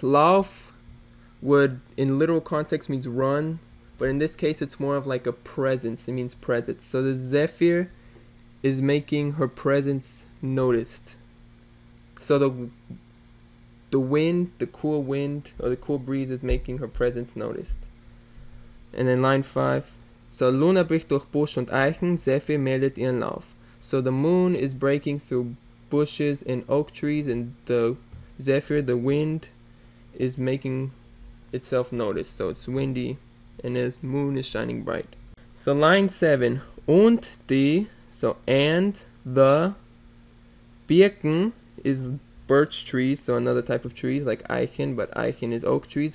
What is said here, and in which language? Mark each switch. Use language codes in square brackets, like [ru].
[en] Lauf would in literal context means run, but in this case it's more of like a presence. It means presence. So the Zephyr is making her presence noticed. So the wind, the cool wind or the cool breeze is making her presence noticed. And then line 5. So [de] Luna bricht durch Busch und Eichen, Zephyr meldet ihren Lauf. [en] So the moon is breaking through bushes and oak trees, and the Zephyr, the wind, is making itself noticed. So it's windy and the moon is shining bright. So line 7. [de] Und die, [en] so and the Birken is birch trees, so another type of trees like Eichen, but Eichen is oak trees.